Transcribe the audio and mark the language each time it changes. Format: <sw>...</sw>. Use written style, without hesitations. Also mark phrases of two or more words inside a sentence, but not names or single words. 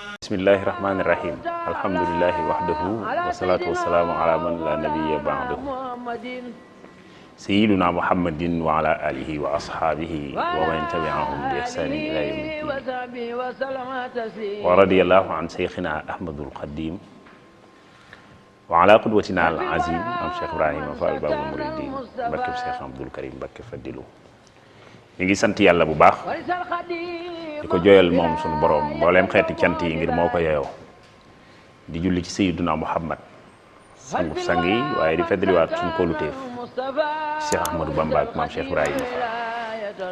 <ar>بسم الله الرحمن الرحيم. الحمد لله وحده والصلاة والسلام على من لا نبي بعده. سيدنا محمد وعلى آله وأصحابه ومن تبعهم بإحسان إلى يوم الدين. ورضي الله عن شيخنا أحمد القديم وعلى قدوتنا العظيم am Cheikh Ibrahima Fall Babul Mouridine barkeb Cheikh Abdoul Karim Mbacké Fadilu.</ar> <wo>ñu ngi sant yàlla bu baax di ko joyal moom sunu borom mbooleem xeeti cant yi ngir moo ko yeyoo di julli ci Sayyiduna Muhammad sangu sang yi waaye di feddaliwaat suñu kóoluteef Cheikh Ahmadou Bamba ak maam Cheikh Ibrahima Fall.</wo>